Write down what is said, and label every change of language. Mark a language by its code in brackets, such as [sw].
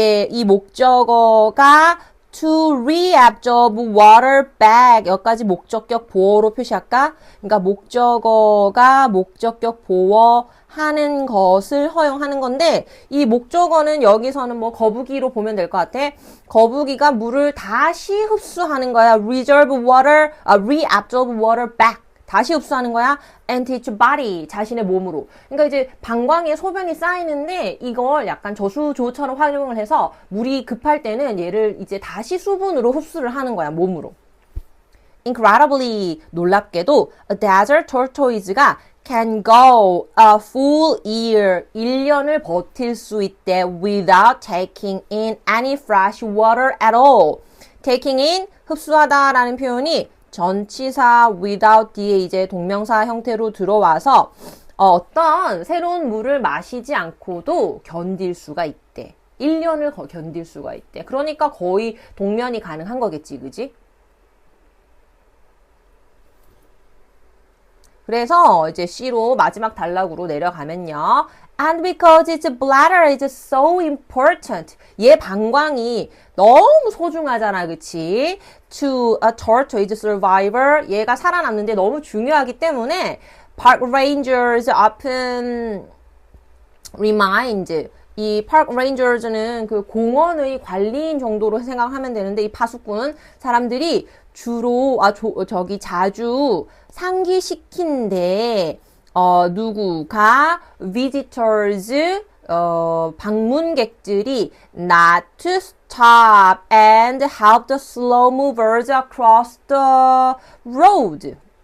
[ko] 이 목적어가 [en] to reabsorb water back. [ko] 여기까지 목적격 보어로 표시할까? 그러니까 목적어가 목적격 보어하는 것을 허용하는 건데, 이 목적어는 여기서는 뭐 거북이로 보면 될 것 같아. 거북이가 물을 다시 흡수하는 거야. [en] reabsorb water back. [ko] 다시 흡수하는 거야. [en] into its body. [ko] 자신의 몸으로. 그러니까 이제 방광에 소변이 쌓이는데 이걸 약간 저수조처럼 활용을 해서 물이 급할 때는 얘를 이제 다시 수분으로 흡수를 하는 거야. 몸으로. [en] Incredibly [ko] 놀랍게도 [en] a desert tortoise가 can go a full year [ko] 1년을 버틸 수 있대 [en] without taking in any fresh water at all. [ko] taking in 흡수하다라는 표현이 전치사 without 뒤에 이제 동명사 형태로 들어와서 어떤 새로운 물을 마시지 않고도 견딜 수가 있대. 1년을 견딜 수가 있대. 그러니까 거의 동면이 가능한 거겠지, 그지? 그래서 이제 C로 마지막 단락으로 내려가면요. [en] And because its bladder is so important. [ko] 얘 방광이 너무 소중하잖아, 그치? [en] To a tortoise survivor. [ko] 얘가 살아남는데 너무 중요하기 때문에 [en] park rangers often remind. [ko] 이 park rangers는 그 공원의 관리인 정도로 생각하면 되는데 이 파수꾼은 사람들이 주로 자주 상기시킨데 누구가 visitors 방문객들이 [en] not to stop and help the slow movers across the road.